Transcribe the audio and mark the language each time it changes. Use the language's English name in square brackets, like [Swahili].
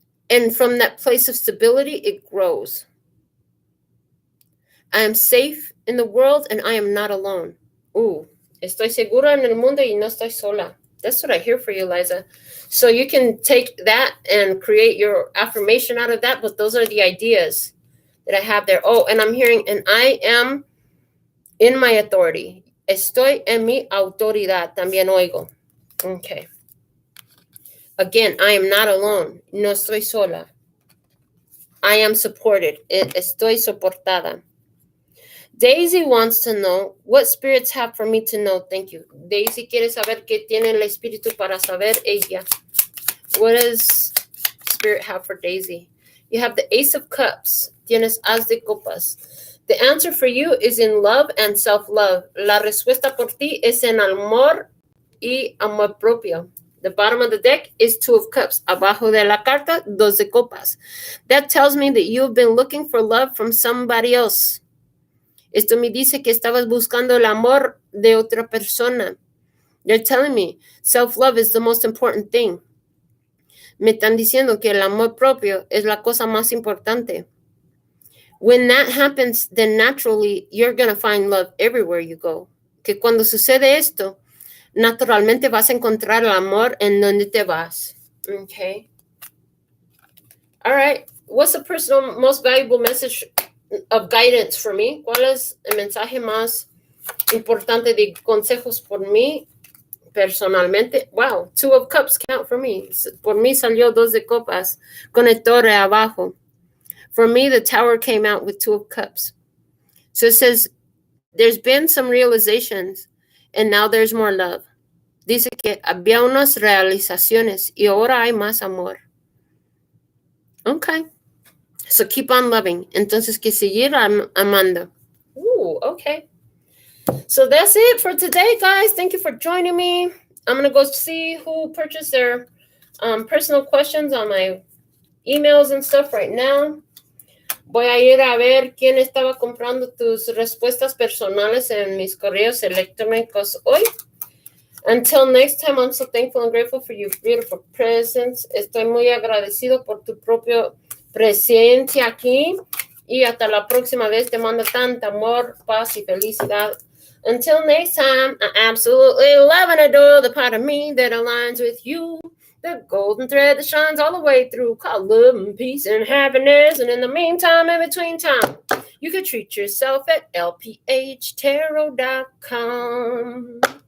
[English] And from that place of stability, it grows. I am safe in the world and I am not alone. [Spanish] Estoy segura en el mundo y no estoy sola. [English] That's what I hear for you, Liza. So you can take that and create your affirmation out of that, but those are the ideas that I have there. Oh, and I'm hearing, and I am in my authority. [Spanish] Estoy en mi autoridad. También oigo. Okay. [English] Again, I am not alone. [Spanish] No estoy sola. [English] I am supported. [Spanish] Estoy soportada. [English] Daisy wants to know what spirits have for me to know. Thank you. [Spanish] Daisy quiere saber qué tiene el espíritu para saber ella. [English] What does Spirit have for Daisy? You have the Ace of Cups. [Spanish] Tienes As de Copas. [English] The answer for you is in love and self-love. [Spanish] La respuesta por ti es en amor y amor propio. [English] The bottom of the deck is 2 of Cups. [Spanish] Abajo de la carta, 2 de copas. [English] That tells me that you've been looking for love from somebody else. [Spanish] Esto me dice que estabas buscando el amor de otra persona. [English] They're telling me self-love is the most important thing. [Spanish] Me están diciendo que el amor propio es la cosa más importante. [English] When that happens, then naturally you're going to find love everywhere you go. [Spanish] Que cuando sucede esto, naturalmente vas a encontrar el amor en donde te vas. [English] Okay. All right. What's the personal most valuable message of guidance for me? [Spanish] ¿Cuál es el mensaje más importante de consejos por mí personalmente? [English] Wow, 2 of Cups count for me. [Spanish] Por mí salió 2 de copas con el torre abajo. [English] For me, the Tower came out with 2 of Cups. So it says, there's been some realizations and now there's more love. [Spanish] Dice que había unas realizaciones y ahora hay más amor. Okay. [English] So keep on loving. [Spanish] Entonces que seguir amando. Okay. [English] So that's it for today, guys. Thank you for joining me. I'm going to go see who purchased their personal questions on my emails and stuff right now. [Spanish] Voy a ir a ver quién estaba comprando tus respuestas personales en mis correos electrónicos hoy. [English] Until next time, I'm so thankful and grateful for your beautiful presence. [Spanish] Estoy muy agradecido por tu propia presencia aquí. Y hasta la próxima vez te mando tanto amor, paz y felicidad. [English] Until next time, I absolutely love and adore the part of me that aligns with you. The golden thread that shines all the way through, called love and peace and happiness. And in the meantime, in between time, you can treat yourself at LPHtarot.com.